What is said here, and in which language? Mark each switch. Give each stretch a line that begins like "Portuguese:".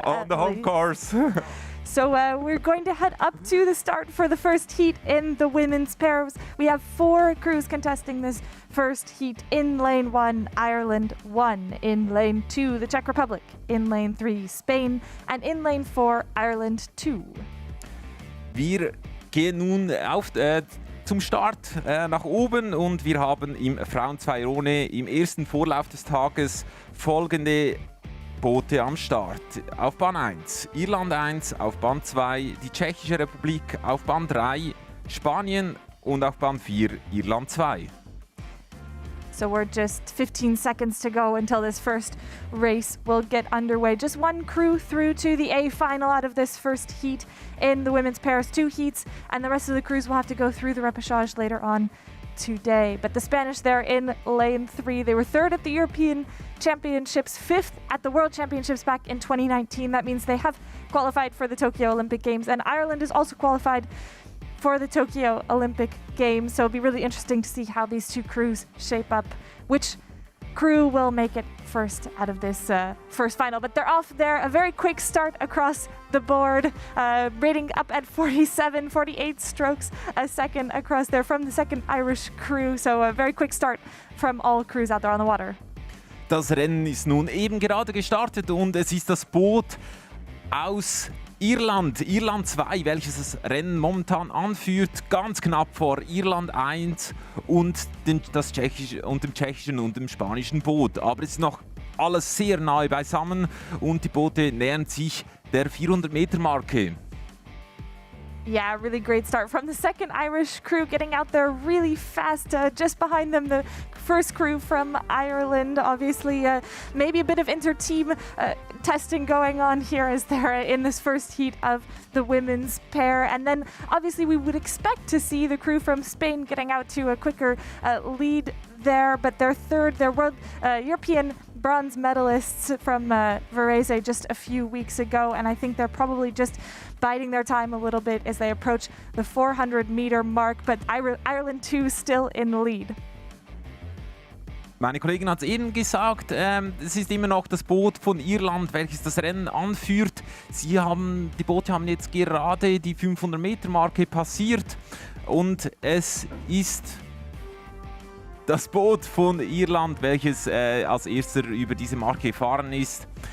English: On the home course. So we're going to head up to the start for the first heat in the women's pairs. We have 4 crews contesting this first heat. In lane 1, Ireland 1. In lane 2, the Czech Republic. In lane 3, Spain. And in lane 4, Ireland 2.
German: Wir gehen nun zum Start nach oben und wir haben im Frauen-Zweierone im ersten Vorlauf des Tages folgende Boote am Start. Auf Bahn 1 Irland 1, auf Bahn 2 die Tschechische Republik, auf Bahn 3 Spanien und auf Bahn 4 Irland 2.
English: So we're just 15 seconds to go until this first race will get underway. Just one crew through to the A final out of this first heat in the women's pairs, 2 heats, and the rest of the crews will have to go through the repêchage later on today. But the Spanish there in lane 3, they were 3rd at the European Championships, 5th at the World Championships back in 2019. That means they have qualified for the Tokyo Olympic Games, and Ireland is also qualified for the Tokyo Olympic Games. So it'll be really interesting to see how these 2 crews shape up, which crew will make it first out of this first final. But they're off there. A very quick start across the board, rating up at 47, 48 strokes a second across there from the second Irish crew. So a very quick start from all crews out there on the water.
German: Das Rennen ist nun eben gerade gestartet und es ist das Boot aus Irland 2, welches das Rennen momentan anführt, ganz knapp vor Irland 1 und dem tschechischen und dem spanischen Boot. Aber es ist noch alles sehr nahe beisammen und die Boote nähern sich der 400-Meter-Marke.
English: Yeah, really great start from the second Irish crew, getting out there really fast. Just behind them, the first crew from Ireland. Obviously, maybe a bit of inter-team testing going on here as they're in this first heat of the women's pair. And then, obviously, we would expect to see the crew from Spain getting out to a quicker lead there. But they're third, they're world European bronze medalists from Varese just a few weeks ago, and I think they're probably just biding their time a little bit as they approach the 400-meter mark, but Ireland 2 still in the lead.
German: Meine Kollegin hat es eben gesagt, es ist immer noch das Boot von Irland, welches das Rennen anführt. Die Boote haben jetzt gerade die 500-Meter-Marke passiert und es ist das Boot von Irland, welches als erster über diese Marke gefahren ist.